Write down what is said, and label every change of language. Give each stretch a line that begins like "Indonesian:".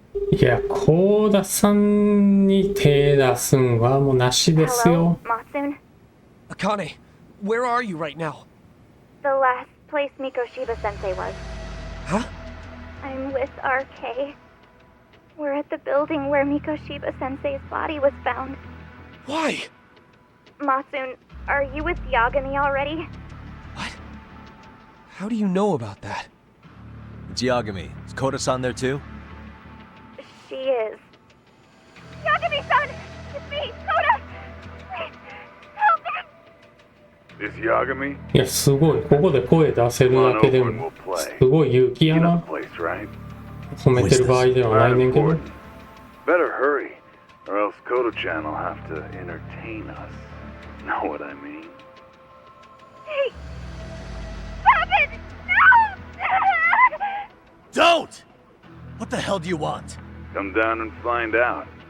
Japanese: いや、幸田さんに手出すんはもうなしですよ。
English: Matsun? Akane, where are you right now? The last place Mikoshiba-sensei was. Huh? I'm with RK. We're at the building where Mikoshiba-sensei's body was found. Why? Matsun, are you with Yagami already? How do you know about that? It's Yagami. Is Koda-san there too? She is. Yagami-san! It's me, Koda! Please, help me! Is Yagami?
Japanese: いや、すごい。ここで声出せるだけでも、すごい勇気やな。褒めてる場合ではないねんけど。
English: Better hurry, or else Koda-chan will have to entertain us. Know what I mean? Hey! Stop it! No! Don't! What the hell do you want? Come down and find out.